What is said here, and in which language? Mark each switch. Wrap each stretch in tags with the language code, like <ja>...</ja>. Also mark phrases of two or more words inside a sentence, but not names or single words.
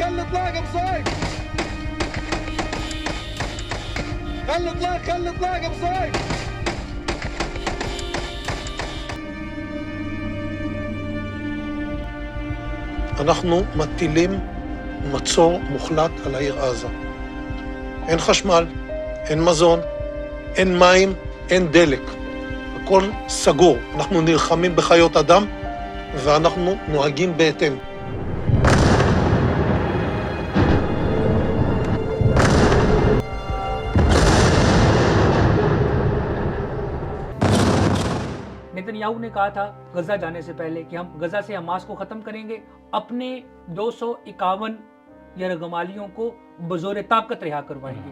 <ar>اطلاق ابو صهيب. خلي اطلاق ابو صهيب.</ar> <he>אנחנו מטילים מצור מוחלט על העיר עזה. אין חשמל, אין מזון, אין מים, אין דלק. הכל סגור. אנחנו נלחמים בחיות אדם ואנחנו נוהגים בהתאם.</he> <hi>नेतन्याहू ने कहा था गजा जाने से पहले कि हम गजा से हमास को खत्म करेंगे, अपने 251 यरगमालियों को बजोर ताकत रिहा करवाएंगे।</hi>